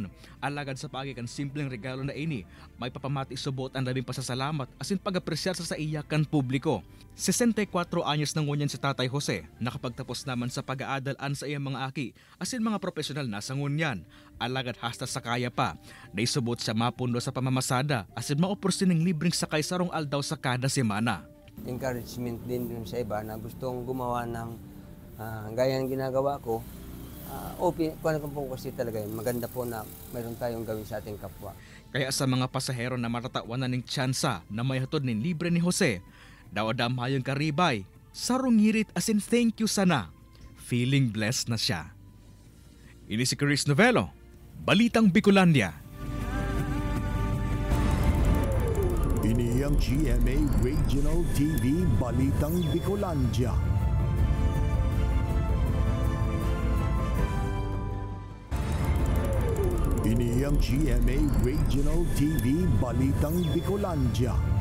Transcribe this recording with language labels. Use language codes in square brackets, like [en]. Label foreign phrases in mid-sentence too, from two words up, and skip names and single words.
[bik] Alagad sa pagikan simpleng regalo na ini, may papamati subot ang labing pasasalamat asin pag-apresyar sa iya kan publiko. 64 anyos nang ngunyan si Tatay Jose, nakapagtapos naman sa pag-aadalan sa iyang mga aki asin mga profesional na sa ngunyan. Alagad hasta sa kaya pa, naisubot siya mapundo sa pamamasada asin maoporsin ng libreng sakay sarong aldaw sa kada semana. [tl] Encouragement din sa iba na gustong gumawa ng gaya ng ginagawa ko. Kung po kasi talaga maganda po na mayroon tayong gawin sa ating kapwa. Kaya sa mga pasahero na matatawan ng tsansa na may hatod ng libre ni Jose, [bik] daw-adam hayong karibay, sarong ngirit asin [en] thank you [bik] sana. [en] Feeling blessed [tl] na siya. [bik] Ini si Chris Novello, Balitang Bicolandia. Ini ang GMA Regional TV Balitang Bicolandia. Ini ang GMA Regional TV Balitang Bicolandia.